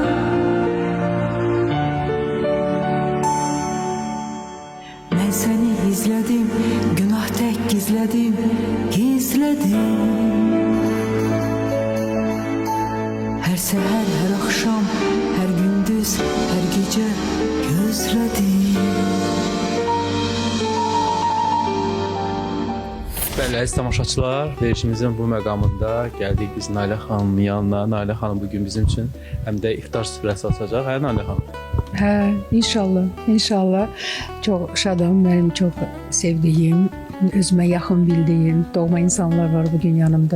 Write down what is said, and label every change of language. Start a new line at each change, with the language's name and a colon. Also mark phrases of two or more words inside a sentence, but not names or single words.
Turkish: Ben seni izledim, günah tek gizledim, gizledim. Her seher, her akşam, her gündüz, her gece gözledim.
Azerbaijani: Bəli, əziz tamaşaçılar, verişimizin bu məqamında gəldik biz Nailə xanımın yanına. Nailə xanım bugün bizim üçün həm də iftar süfrəsi açacaq. Hə, Nailə xanım? Hə, inşallah, inşallah. Çox şadam, mənim çox sevdiyim, özümə yaxın bildiyim doğma insanlar var bugün yanımda.